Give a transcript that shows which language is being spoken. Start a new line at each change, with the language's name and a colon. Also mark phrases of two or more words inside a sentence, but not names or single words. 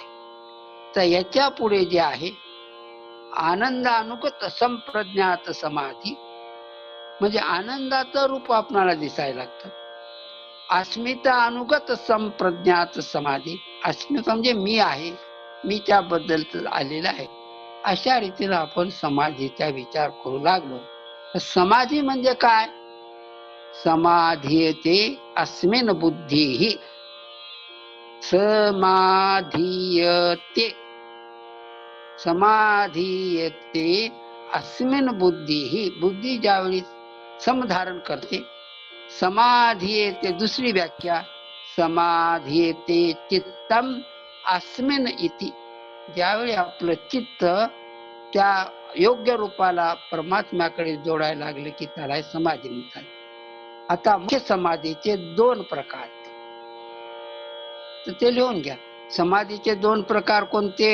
Marathi: तर याच्या पुढे जे आहे आनंदानुगत संप्रज्ञात समाधी, म्हणजे आनंदाचं रूप आपणाला दिसायला लागतं. अस्मिता अनुगत संप्रज्ञात समाधी, अस्मिता म्हणजे मी आहे, मी त्याबद्दल आलेला आहे. अशा रीतीने आपण समाधीचा विचार करू लागलो. समाधी म्हणजे काय?
Sanskrit: समाधीयते अस्मिन् बुद्धिः, समाधीयते, समाधीयते अस्मिन् बुद्धिः.
Marathi: बुद्धी ज्यावेळी समधारण करते, समाधीयते दुसरी व्याख्या,
Sanskrit: समाधीयते चित्तम अस्मिन् इति.
Marathi: ज्यावेळी आपलं चित्त त्या योग्य रूपाला परमात्म्याकडे जोडायला लागले की त्याला समाधी म्हणतात. आता मुख्य समाधीचे 2 प्रकार, तर ते लिहून घ्या. समाधीचे 2 प्रकार कोणते?